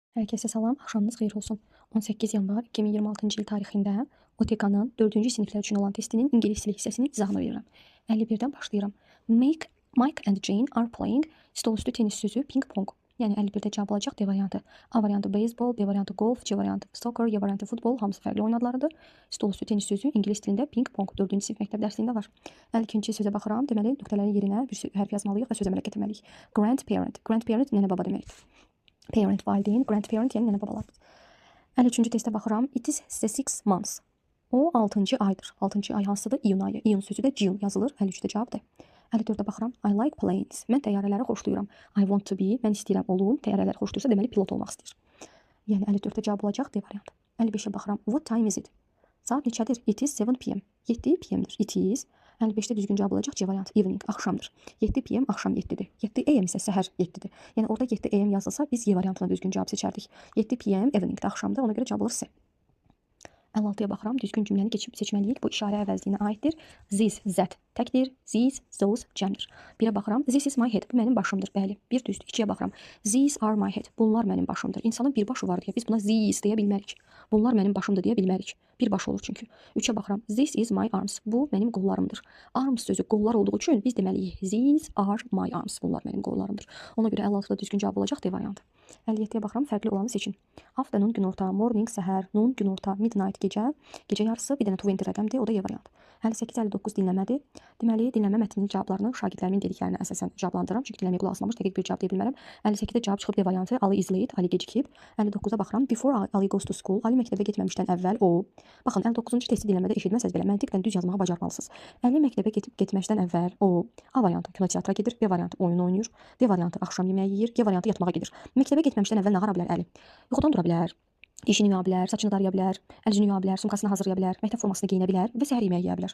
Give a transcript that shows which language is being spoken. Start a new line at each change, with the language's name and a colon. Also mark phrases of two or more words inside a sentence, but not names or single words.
Azerbaijani: Hər kəsə salam, axşamınız xeyir olsun. 18 yanvar 2026-cı il tarixində OTK-nın 4-cü siniflər üçün olan testinin ingilis dili hissəsinin izahını verirəm. 51-dən başlayıram.
English: Mike and Jane are playing
Azerbaijani: stolüstü tenis sözü
English: ping pong.
Azerbaijani: Yəni 51-də cavab alacaq D variantı. A variantı beyzbol, B variantı golf, C variantı soccer, Y variantı futbol, hamısı fərqli oyun adlarıdır. Stolüstü tenis sözü ingilis dilində
English: ping pong
Azerbaijani: 4-cü sinif məktəb dərsliyində var. 52-ci sözə baxıram. Deməli, nöqtələrin yerinə bir hərf yazmalıyıq və söz əmələ gətirməliyik. Grandparent. Grandparent nənə baba deməkdir. Parent valideyn, grandparent yəni nənə babalar. 53-cü testə baxıram.
English: It is the 6 months.
Azerbaijani: O 6-cı aydır. 6-cı ay hansıdır? İyun ayı. İyun sözü də June yazılır. 53-də cavabdır. 54-də baxıram.
English: I like planes.
Azerbaijani: Mən təyyarələri xoşlayıram.
English: I want to be.
Azerbaijani: Mən istəyirəm olum. Təyyarələri xoşlayırsa deməli pilot olmaq istəyir. Yəni 54-də cavab olacaq D variantı. 55-ə baxıram.
English: What time is it?
Azerbaijani: Saat neçədir?
English: It is 7 p.m. 7 p.m.dir. It is.
Azerbaijani: 55-də düzgün cavab olacaq C variantı. Evening, axşamdır. 7 p.m. axşam 7-dir. 7 a.m. isə səhər 7-dir. Yəni orada 7 a.m. yazılsa biz E variantına düzgün cavab seçərdik. 7 p.m. eveningdə axşamdır. Ona görə cavab olur C. 56-ya baxıram. Düzgün cümləni seçməliyik. Bu işarə əvəzliyinə aiddir. This, zət təkdir. These, those, cəmdir. 1-ə baxıram.
English: This is my head.
Azerbaijani: Bu mənim başımdır. Bəli. 1 düzdür. 2-yə baxıram.
English: These are my head.
Azerbaijani: Bunlar mənim başımdır. İnsanın bir başı var deyə biz buna these deyə bilmərik. Bunlar mənim başımdır deyə bilmərik. Bir baş olur çünki. 3-ə baxıram.
English: This is my arms.
Azerbaijani: Bu mənim qollarımdır. Arms sözü qollar olduğu üçün biz deməliyik.
English: These are my arms.
Azerbaijani: Bunlar mənim qollarımdır. Ona görə 56-da düzgün cavab olacaq D variantı. 57-yə baxıram. Fərqli olanı seçin. Afternoon günorta, morning səhər, noon günorta, midnight gecə, gecə yarısı, bir dənə 20 rəqəmdir. O da E variantı. 58-59 dinləmədir. Deməli, dinləmə mətninin cavablarını şagirdlərimin dediklərinə əsasən cavablandırıram. Çünki dinləməyə qulaq asmamış dəqiq bir cavab deyə bilmərəm. 58-də cavab çıxıb D variantı.
English: Ali is late, Ali gecikib. 59-a baxıram. Before Ali goes to school,
Azerbaijani: Ali məktəbə getməmişdən əvvəl o. Baxın, 59-cu testi dinləmədə eşitməsəz belə məntiqlə düz yazmağı bacarmalısınız. Ali məktəbə getməmişdən əvvəl o. A variantı kinoteatra gedir, B variantı oyun oynayır, D variantı axşam yeməyi yeyir, G variantı yatmağa gedir. Məktəbə getməmişdən əvvəl nə qara bilər Əli? Yuxudan dura bilər. Dişini yuya bilər, saçını daraya bilər, əlini yuya bilər, sumkasını hazırlaya bilər, məktəb formasını geyinə bilər və səhər yeməyi yeyə bilər.